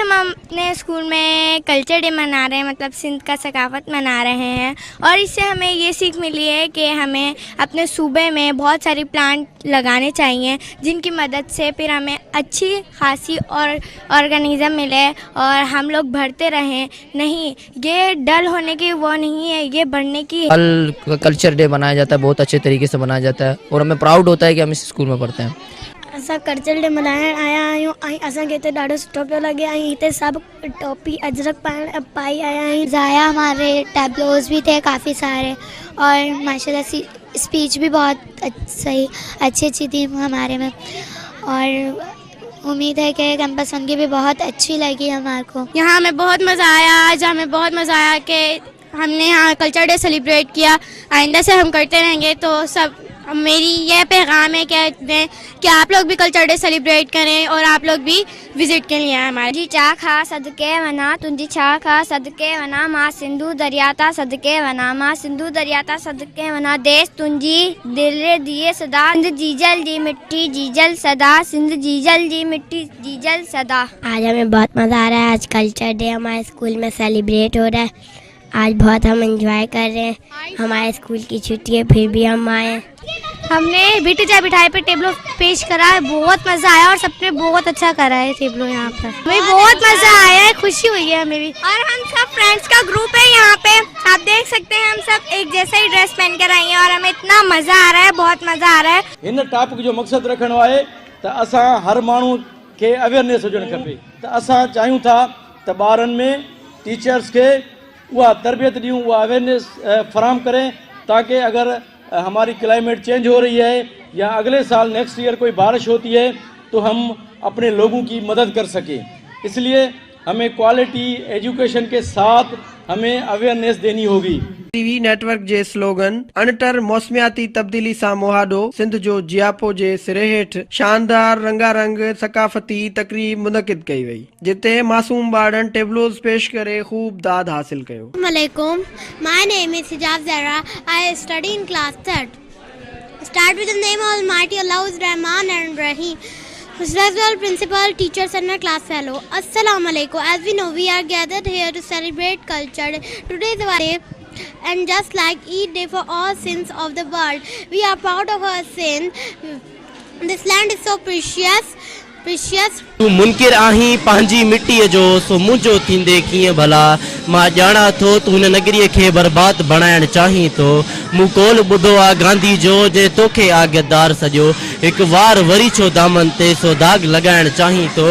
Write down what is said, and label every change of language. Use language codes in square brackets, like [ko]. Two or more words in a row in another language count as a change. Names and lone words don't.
[ur] ہم اپنے اسکول میں [en] culture day [ur] منا رہے ہیں، مطلب سندھ کا ثقافت منا رہے ہیں اور اس سے ہمیں یہ سیکھ ملی ہے کہ ہمیں اپنے صوبے میں بہت ساری پلانٹ لگانے چاہیے جن کی مدد سے پھر ہمیں اچھی خاصی اور آرگنزم ملے اور ہم لوگ بڑھتے رہیں. نہیں، یہ ڈل ہونے کی وہ نہیں ہے، یہ بڑھنے کی. [en] culture day [ur] منایا جاتا ہے، بہت اچھے طریقے سے منایا جاتا ہے اور ہمیں پراؤڈ ہوتا ہے کہ ہم اس اسکول میں پڑھتے ہیں. [sd] असां [en] culture day [sd] मल्हाइण आया आहियूं ऐं असांखे हिते ॾाढो सुठो पियो लॻे ऐं हिते सभु टोपी अजरक पाई आया आहियूं। [ur] زایا ہمارے ٹیبلوز بھی تھے کافی سارے اور ماشاءاللہ اسپیچ بھی بہت صحیح اچھی تھی ہمارے میں اور امید ہے کہ کیمپس ون کی بھی بہت اچھی لگی ہمارے کو. یہاں ہمیں بہت مزہ آیا، آج ہمیں بہت مزہ آیا کہ ہم نے یہاں [en] culture day celebrate [ur] کیا. آئندہ سے ہم کرتے رہیں گے. تو سب میری یہ پیغام ہے کہ آپ لوگ بھی [en] culture day celebrate [ur] کریں اور آپ لوگ بھی وزٹ کے لیے آئے ہمارے. [sd] जी चा खा सदके वना तुंजी छा खा सदके वना माँ सिंधु दरियाता सदके वना माँ सिंधु दरियाता सदके वना देश तुंजी दिल दिए सदा सिंध जीजल जी मिट्टी जीजल सदा सिंध जीजल जी मिट्टी जीजल सदा। [ur] آج ہمیں بہت مزہ آ رہا ہے۔ آج [en] culture day [ur] ہمارے اسکول میں سیلیبریٹ ہو رہا ہے. آج بہت ہم انجوائے کر رہے ہیں۔ ہمارے اسکول کی چھٹی ہے پھر بھی ہم آئے. ہم نے بٹیجا بٹھائی پہ ٹیبلو پیش کرا ہے، بہت مزہ آیا اور سب نے بہت اچھا کرا ہے ٹیبلو یہاں پر. ہمیں بہت مزہ آیا ہے، خوشی ہوئی ہے ہمیں بھی. اور ہم سب فرینڈز کا گروپ ہے یہاں پہ، آپ دیکھ سکتے ہیں ہم سب ایک جیسا ہی ڈریس پہن کر آئی ہیں اور ہمیں اتنا مزہ آ رہا ہے، بہت مزہ آ رہا ہے. [en] in topic [sd] जो मकसद रखणो आहे त असां हर माण्हू खे अवेयरनेस हुजणु खपे। त असां चाहियूं था त ॿारनि में टीचर्स के वह तरबियत ॾियूं, [ur] وہ اویئرنیس فراہم کریں تاکہ اگر ہماری [en] climate change [ur] ہو رہی ہے یا اگلے سال [en] next year [ur] کوئی بارش ہوتی ہے تو ہم اپنے لوگوں کی مدد کر سکیں. اس لیے ہمیں [en] quality education [ur] کے ساتھ ہمیں اویئرنیس دینی ہوگی. [sd] टीवी नेटवर्क जे स्लोगन अणटर मौसमियाती तब्दीली सां मुहादो सिंध जो जियापो जे सिरे हेठि शानदार रंगारंग सकाफ़ती तकरीब मुनक़िद कई वई, जिते मासूम ॿारनि टेबलोस पेश करे ख़ूब दाद हासिल कयो। [en] Assalamualaikum. My name is Hijab Zahra. I study in class 3rd. Start with the name of Almighty Allah, Rahman and Rahim. Respectful principal, teachers and my class fellow. [ar] السلام عليكم. [en] As we know, we are gathered here to celebrate culture. Today is our day, and just like Eid day for all sins of the world, we are proud of our sin. This land is so precious. [sd] तू मुनकिर आहीं पंहिंजी मिट्टीअ जो, सो मुंहिंजो थींदे कीअं भला। मां ॼाणा थो तूं हिन नगरीअ खे बर्बाद बणाइण चाहीं थो। मूं कोल ॿुधो आहे गांधी जो, जे तोखे आज्ञादार सॼो। हिकु वार वरी छो दामन ते सो दाग लॻाइण चाहीं थो।